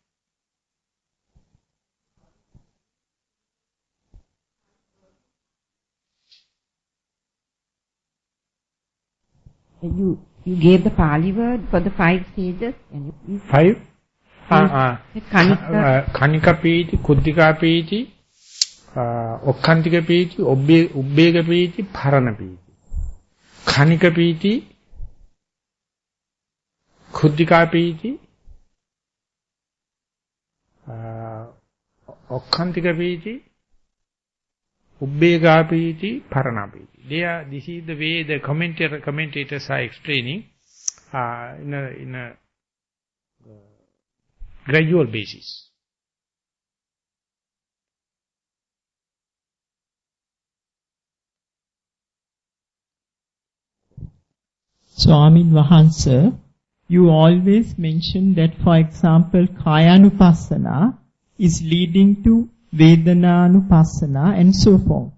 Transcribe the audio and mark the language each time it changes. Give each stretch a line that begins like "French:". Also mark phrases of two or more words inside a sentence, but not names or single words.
English: You gave the Pali word for the 5 stages. Can you 5?
Pali: Kanika piti, kuddika piti, okkantika piti, ubbega piti, parana piti. Kanika piti, kuddika piti, okkantika piti, ubbega piti, parana piti.
English: This is the way the commentators are explaining in a gradual basis.
Sinhala: Swamin Vahansa,
English: you always mention that, for example, Kayanupassana is leading to Vedananupassana and so forth.